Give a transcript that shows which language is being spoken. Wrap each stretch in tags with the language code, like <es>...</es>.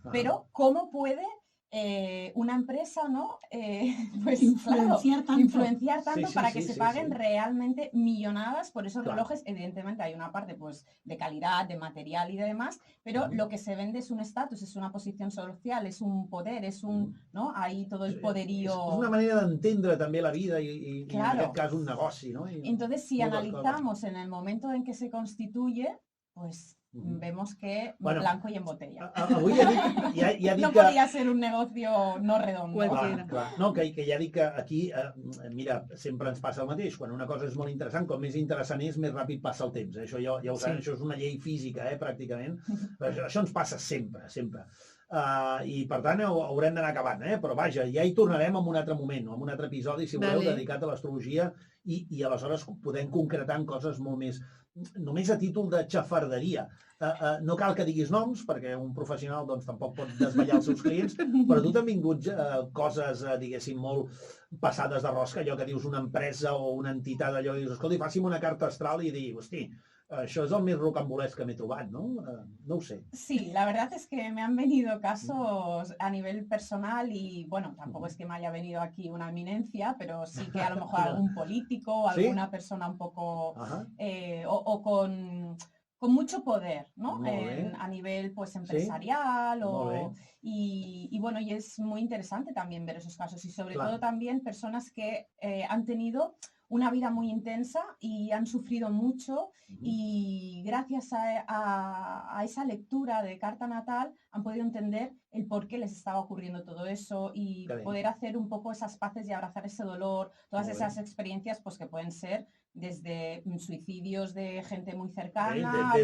<es>Pero ¿cómo puede una empresa, ¿no? Pues influenciar tanto para que se paguen realmente millonadas por esos relojes? Evidentemente hay una parte pues de calidad, de material y de demás, pero lo que se vende es un estatus, es una posición social, es un poder, es un, ¿no? Ahí todo el poderío.</es> <ca>És una manera d'entendre també la vida i en aquest cas un negoci, ¿no?</ca> <es>Entonces, si analizamos en el momento en que se constituye, pues vemos que blanco y en botella.</es> <ca>Avui ja dic no podria ser</ca> <es>un negocio no redondo.</es> <ca>Clar. No, que ja dic que aquí, mira, sempre ens passa el mateix. Quan una cosa és molt interessant, com més interessant és, més ràpid passa el temps. Això ja ho sabem, això és una llei física, pràcticament. Això ens passa sempre, sempre. I per tant haurem d'anar acabant, però vaja, ja hi tornarem en un altre moment, en un altre episodi, si voleu, dedicat a l'astrologia i aleshores podem concretar en coses molt més, només a títol de xafarderia. No cal que diguis noms, perquè un professional doncs, tampoc pot desvetllar els seus clients, però tu t'han vingut coses, diguéssim, molt passades de rosca, allò que dius una empresa o una entitat, allò que dius, escolta, faci'm una carta astral i digui, hosti, això és el més rocambolesc que m'he trobat, ¿no? No ho sé.</ca> <es>Sí, la verdad es que me han venido casos a nivel personal y, bueno, tampoco es que me haya venido aquí una eminencia, pero sí que a lo mejor algún político o alguna persona un poco, o con mucho poder, ¿no? A nivel pues empresarial y bueno, y es muy interesante también ver esos casos y sobre todo también personas que han tenido una vida muy intensa y han sufrido mucho y gracias a esa lectura de carta natal han podido entender el por qué les estaba ocurriendo todo eso y poder hacer un poco esas paces y abrazar ese dolor, todas esas experiencias pues que pueden ser desde suicidios de gente muy cercana,</es>